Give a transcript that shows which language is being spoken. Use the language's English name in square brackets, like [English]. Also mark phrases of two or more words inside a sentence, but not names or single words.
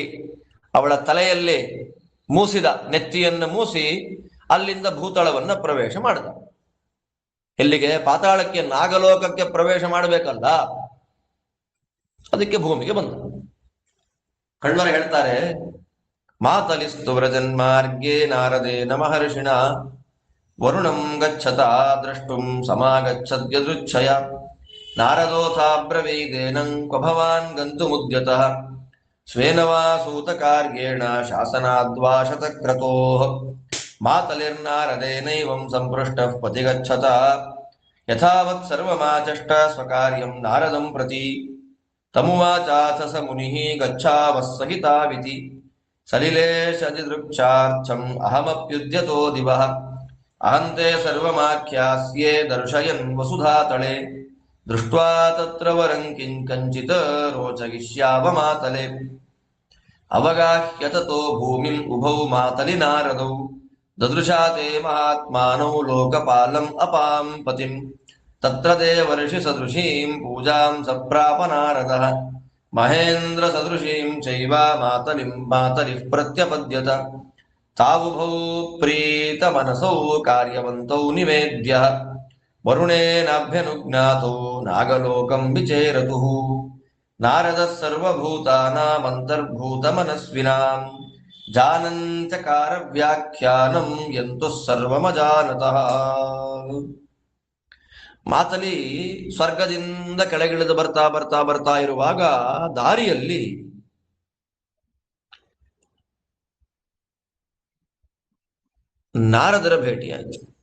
[Kannada] ಅವಳ ತಲೆಯಲ್ಲಿ ಮೂಸಿದ, ನೆತ್ತಿಯನ್ನು ಮೂಸಿ ಅಲ್ಲಿಂದ ಭೂತಳವನ್ನ ಪ್ರವೇಶ ಮಾಡಿದ. ಎಲ್ಲಿಗೆ? ಪಾತಾಳಕ್ಕೆ, ನಾಗಲೋಕಕ್ಕೆ ಪ್ರವೇಶ ಮಾಡಬೇಕಲ್ಲ, ಅದಕ್ಕೆ ಭೂಮಿಗೆ ಬಂದ. ಕಣ್ವರು ಹೇಳ್ತಾರೆ, [Sanskrit] ಮಾತಲಿಸ್ತು ವ್ರಜನ್ಮಾರ್ಗೇ ನಾರದೇನ ಮಹರ್ಷಿಣ ವರುಣಂ ಗಚ್ಚತ ದ್ರಷ್ಟುಂ ಸಮಾಗಚ್ಚದ್ಯದೃಚ್ಛಯ ನಾರದೋಥಾಬ್ರವೀದೇನಂ ಕ್ವ ಭವಾನ್ ಗಂತುಮುದ್ಯತಃ ಸ್ವೇನ ವಾ ಸೂತಕಾರ್ಯೇಣ ಶಾಸನಾದ್ವಾ ಶತಕ್ರತೋಃ ಮಾತಲಿರ್ನಾರದೇನೈವಂ ಸಂಪೃಷ್ಟಃ ಪತಿಗಚ್ಚತ ಯಥಾವತ್ ಸರ್ವಮಾಚಷ್ಟ ಸ್ವಕಾರ್ಯಂ ನಾರದಂ ಪ್ರತಿ ತಮುವಾಚಾಥ ಸ ಮುನಿಃ ಗಚ್ಛಾವಸ್ಸಹಿತಾವಿತಿ ಸಲಿಲೇಶದಿದೃಕ್ಷಾರ್ಥಂ ಅಹಮಪ್ಯುದ್ಯತೋ ದಿವಃ ಅಹಂತೆ ಸರ್ವಮಾಖ್ಯಾಸ್ಯೆ ದರ್ಶಯನ್ ವಸುಧಾತಳೆ ದೃಷ್ಟ್ವಾ ತತ್ರ ವರಂ ಕಿಂಚಿತ್ ರೋಚಯಿಷ್ಯಾವ ಮಾತಲೆ ಅವಗಾಹ್ಯ ತತೋ ಭೂಮಿಂ ಉಭೌ ಮಾತಲಿ ನಾರದೌ ದದೃಶಾ ತೇ ಮಹಾತ್ಮಾನೌ ಲೋಕಪಾಲಂ ಅಪಾಂ ಪತಿಂ ತತ್ರ ದೇವರ್ಷಿ ಸದೃಶೀಂ ಪೂಜಾಂ ಸಪ್ರಾಪ ನಾರದಃ ಮಹೇಂದ್ರ ಸದೃಶೀಂ ಚೈವ ಮಾತಲಿಂ ಮಾತಲಿಃ ಪ್ರತ್ಯಪದ್ಯತ ತಾವುಭೌ ಪ್ರೀತ ಮನಸೌ ಕಾರ್ಯವಂತೌ ನಿವೇದ್ಯ ವರುಣೇನಾಭ್ಯನುಜ್ಞಾತೌ ನಾಗಲೋಕಂ ವಿಚೇರತುಃ ನಾರದ ಸರ್ವಭೂತಾನಾಮಂತರ್ಭೂತ ಮನಸ್ವಿನಾಂ ಜಾನಂತ್ಯಕಾರ ವ್ಯಾಖ್ಯಾನಂ ಯಂತು ಸರ್ವಮಜಾನತಃ. [Kannada] ಮಾತಲಿ ಸ್ವರ್ಗದಿಂದ ಕೆಳಗಿಳಿದು ಬರ್ತಾ ಬರ್ತಾ ಬರ್ತಾ ಇರುವಾಗ ದಾರಿಯಲ್ಲಿ ನಾರದರ ಭೇಟಿಯಾಯಿತು.